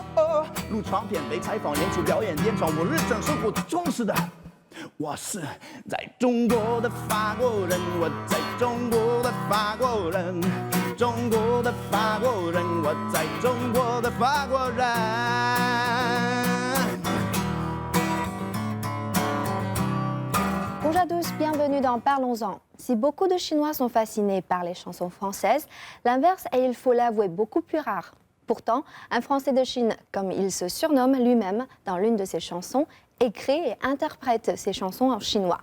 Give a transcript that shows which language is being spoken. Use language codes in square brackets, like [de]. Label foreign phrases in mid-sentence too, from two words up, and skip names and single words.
[zh] 录唱片、被采访、演出、表演、演唱，我日常生活充实的。我是在中国的法国人，我在中国的法国人，中国的法国人，我在中国的法国人。 [fr] Bonjour à tous, bienvenue dans Parlons-en. Si beaucoup de Chinois sont fascinés par les chansons françaises, l'inverse est, il faut l'avouer, beaucoup plus rare. Pourtant, un Français de Chine, comme il se surnomme lui-même dans l'une de ses chansons, écrit et interprète ses chansons en chinois.